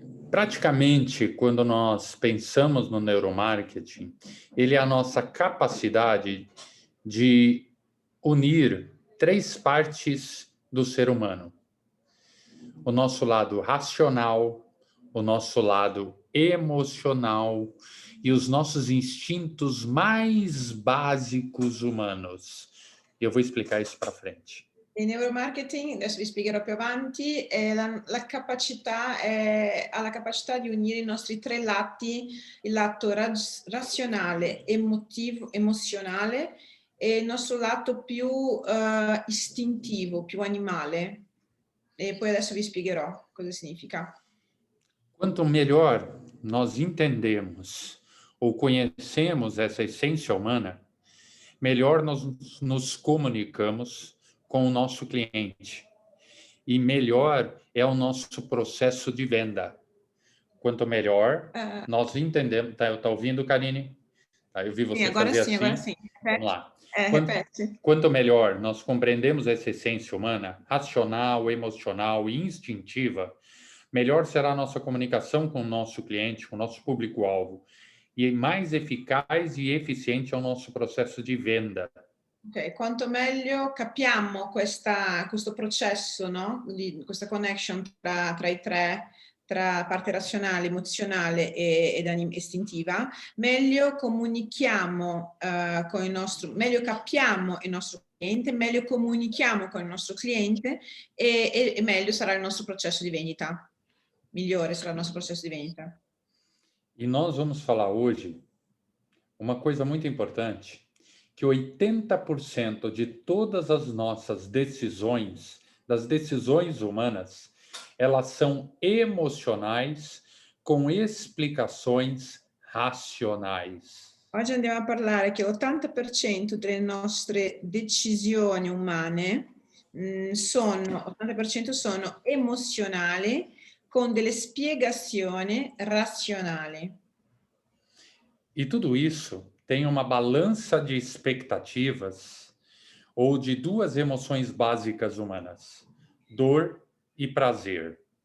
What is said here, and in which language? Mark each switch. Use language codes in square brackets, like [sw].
[pt] Praticamente, quando nós pensamos no neuromarketing, ele é a nossa capacidade de unir 3 partes do ser humano: o nosso lado racional, o nosso lado emocional e os nossos instintos mais básicos humanos. E eu vou explicar isso para frente. [it] Il neuromarketing, adesso vi spiegherò più avanti, ha la capacità di unire i nostri 3 lati, il lato razionale, emotivo, emozionale e il nostro lato più istintivo, più animale. E poi adesso vi spiegherò cosa significa. [pt] Quanto melhor nós entendemos ou conhecemos essa essência humana, melhor nós nos comunicamos com o nosso cliente e melhor é o nosso processo de venda. Quanto melhor nós entendemos... Tá ouvindo, Karine? Eu vi você fazer assim. Agora sim. Vamos lá. Repete. Quanto melhor nós compreendemos essa essência humana, racional, emocional e instintiva, melhor será a nossa comunicação com o nosso cliente, com o nosso público-alvo, e mais eficaz e eficiente é o nosso processo di venda. [it] Ok, quanto meglio capiamo questo processo, no? Questa connection tra i 3, tra parte razionale, emozionale ed istintiva, meglio comunichiamo meglio capiamo il nostro cliente, meglio comunichiamo con il nostro cliente e meglio sarà il nostro processo di vendita. Migliore sarà il nostro processo di vendita. [pt] E nós vamos falar hoje uma coisa muito importante, que 80% de todas as nossas decisões, das decisões humanas, elas são emocionais com explicações razionais. [it] Oggi andiamo a parlare che l'80% delle nostre decisioni umane 80% sono emozionali con delle spiegazioni razionali. [pt] E tudo isso tem uma balança de expectativas ou de duas emoções básicas humanas: dor e prazer.